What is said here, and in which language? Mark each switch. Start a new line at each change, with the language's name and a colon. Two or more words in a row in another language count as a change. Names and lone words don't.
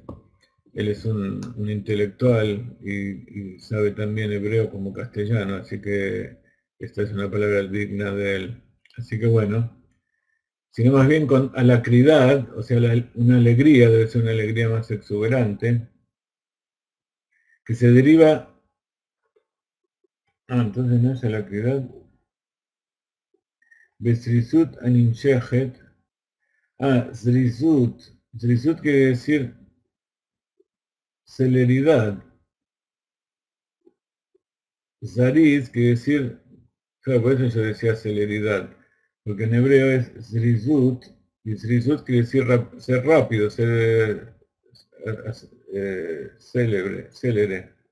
Spanish: Él es un intelectual y sabe también hebreo como castellano, así que esta es una palabra digna de él. Así que bueno, sino más bien con alacridad, o sea, una alegría, debe ser una alegría más exuberante, que se deriva... entonces no es alacridad.
Hebrew: Besrizut animshechet.
Spanish: Zrizut. Zrizut quiere decir celeridad. Zariz quiere decir, claro, por eso yo decía celeridad, porque en hebreo es zrizut, y zrizut quiere decir ser rápido, ser célere.